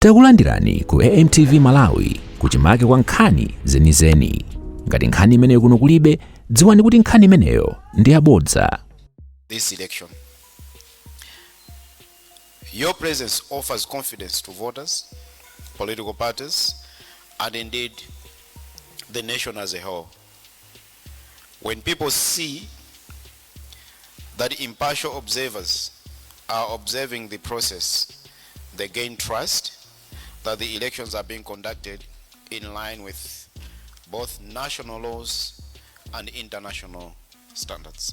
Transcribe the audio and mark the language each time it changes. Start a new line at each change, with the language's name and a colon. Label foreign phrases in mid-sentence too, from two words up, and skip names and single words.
Nyanja: Takulandirani ku AMTV Malawi kuchimake kwa nkhani zenizeni. Ngati nkhani imeneyo kuno kulibe, dziwani kuti nkhani imeneyo ndi yabodza.
English: This election, your presence offers confidence to voters, political parties, and indeed the nation as a whole. When people see that impartial observers are observing the process, they gain trust that the elections are being conducted in line with both national laws and international standards.